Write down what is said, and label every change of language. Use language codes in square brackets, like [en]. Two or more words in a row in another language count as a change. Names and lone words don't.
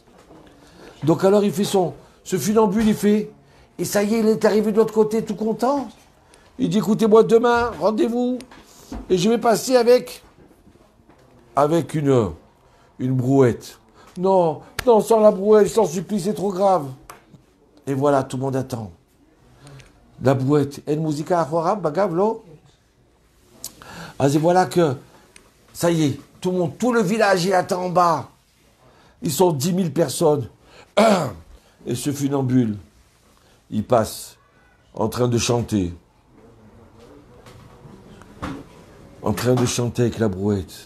[fr] Donc alors il fait ce funambule, il fait, et ça y est, il est arrivé de l'autre côté tout content. Il dit, écoutez-moi, demain, rendez-vous, et je vais passer avec une brouette. Non, sans la brouette, je t'en supplie, c'est trop grave. Et voilà, tout le monde attend. La brouette. Et musica achoram, bagavlo. Ah, et voilà que, ça y est, tout le village, il attend en bas. Ils sont 10 000 personnes. Et ce funambule, il passe en train de chanter. En train de chanter avec la brouette.